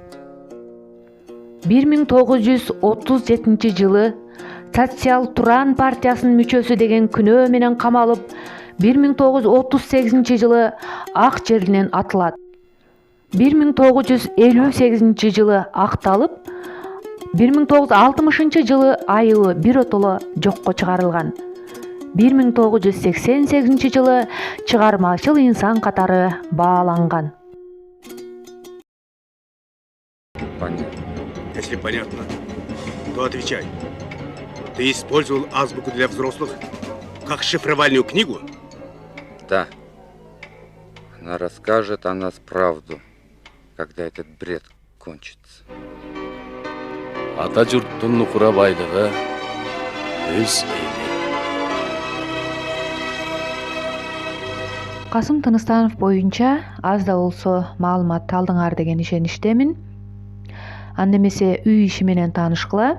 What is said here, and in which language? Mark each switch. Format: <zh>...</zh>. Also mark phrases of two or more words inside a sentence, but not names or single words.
<ky>1937 жылы Социал-Туран партиясынын мүчөсү деген күнөө менен камалып, 1938 жылы ак жеринен атылат. 1958 жылы акталып, 1960 жылы айыбы биротоло жокко чыгарылган. 1988 жылы чыгармачыл инсан катары бааланган.</ky> <ru>Понятно. Если понятно, то отвечай. Ты использовал азбуку для взрослых как шифровальную книгу? Да. Она расскажет о нас правду, когда этот бред кончится.</ru> <ky>Ата журттун нукура байлыгы өз эли. Касым Тыныстанов боюнча аз да болсо маалымат алдыңар деген ишеништемин. Анда эмесе үй иши менен таанышкыла.</ky>